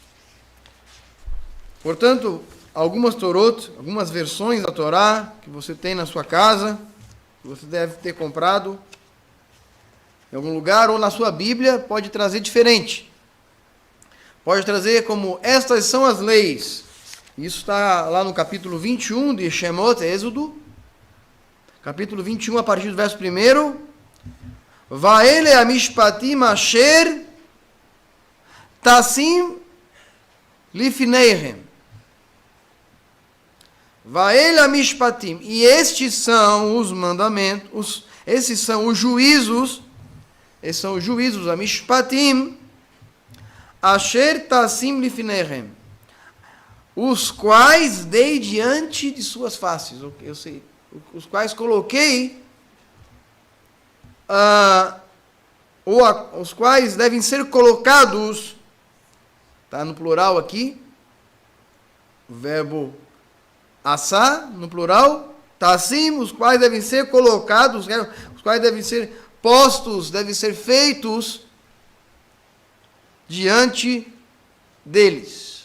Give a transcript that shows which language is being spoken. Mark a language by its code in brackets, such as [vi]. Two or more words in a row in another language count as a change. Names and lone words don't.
[pt] Portanto, algumas Torot, algumas versões da Torá que você tem na sua casa, que você deve ter comprado em algum lugar, ou na sua Bíblia, pode trazer diferente. Pode trazer como, estas são as leis. Isso está lá no capítulo 21 de Shemot, Êxodo. Capítulo 21, a partir do verso 1. [he] ואלה המשפטים אשר תשים לפניהם. ואלה המשפטים. [pt] E estes são os mandamentos, esses são os juízos, [he] המשפטים, אשר תשים לפניהם, [pt] os quais dei diante de suas faces, eu sei, os quais coloquei, os quais devem ser colocados, está no plural aqui, o verbo assá, no plural, tasim, os quais devem ser colocados, os quais devem ser postos, devem ser feitos diante deles.